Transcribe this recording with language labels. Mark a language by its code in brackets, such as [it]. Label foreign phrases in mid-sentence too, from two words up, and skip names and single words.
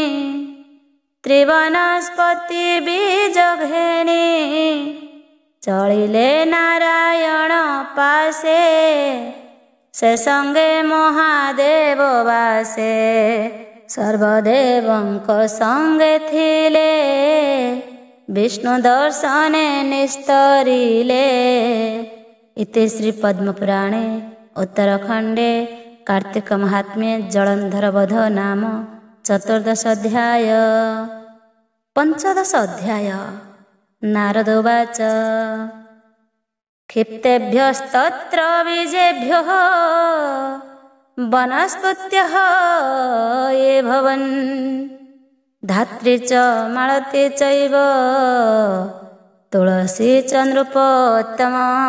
[or] ତ୍ରିବନସ୍ପତି ବୀଜ ଘେନି ଚଳିଲେ ନାରାୟଣ ପାଶେ ସେ ସଙ୍ଗେ ମହାଦେବ ବାସେ ସର୍ବଦେବଙ୍କ ସଙ୍ଗେ ଥିଲେ ବିଷ୍ଣୁ ଦର୍ଶନେ ନିସ୍ତରିଲେ। [sa] ଇତି ଶ୍ରୀ ପଦ୍ମପୁରାଣେ ଉତ୍ତରଖଣ୍ଡେ कार्तिक महात्म्ये जलंधर वध नाम चतुर्दश अध्याय। पंचदश अध्याय। नारद उवाच क्षिप्तेभ्यस्तत्र बीजेभ्यः वनस्पत्यः ये भवन् धात्री च मालती चैव तुलसी च नृपोत्तमा।